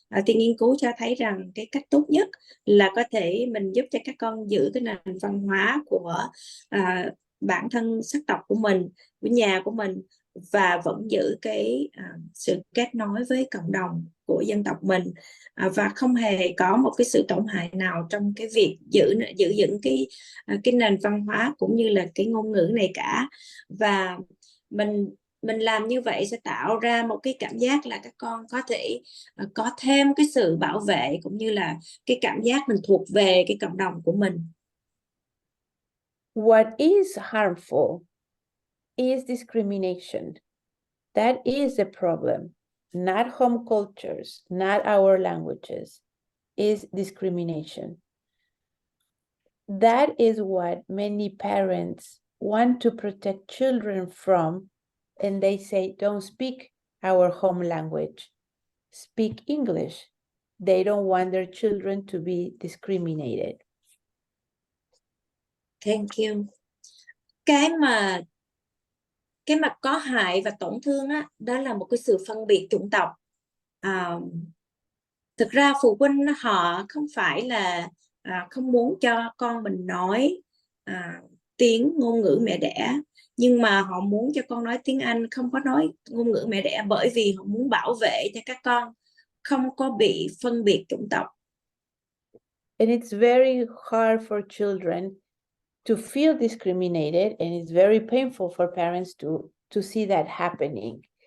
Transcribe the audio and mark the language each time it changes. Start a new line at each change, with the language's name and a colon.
Vietnamese: Thì nghiên cứu cho thấy rằng cái cách tốt nhất là có thể mình giúp cho các con giữ cái nền văn hóa của bản thân sắc tộc của mình, của nhà của mình, và vẫn giữ cái sự kết nối với cộng đồng của dân tộc mình, và không hề có một cái sự tổn hại nào trong cái việc giữ vững cái nền văn hóa cũng như là cái ngôn ngữ này cả. Và mình làm như vậy sẽ tạo ra một cái cảm giác là các con có thể có thêm cái sự bảo vệ cũng như là cái cảm giác mình thuộc về cái cộng đồng của mình.
English: What is harmful is discrimination. That is the problem. Not home cultures, not our languages, is discrimination. That is what many parents want to protect children from, and they say, don't speak our home language, speak English. They don't want their children to be discriminated. Thank you.
Vietnamese: Cái mà có hại và tổn thương đó là một cái sự phân biệt chủng tộc. Thực ra phụ huynh họ không phải là không muốn cho con mình nói tiếng ngôn ngữ mẹ đẻ, nhưng mà họ muốn cho con nói tiếng Anh, không có nói ngôn ngữ mẹ đẻ, bởi vì họ muốn bảo vệ cho các con không có bị phân biệt chủng tộc.
English: And it's very hard for children to feel discriminated, and it's very painful for parents to see that happening.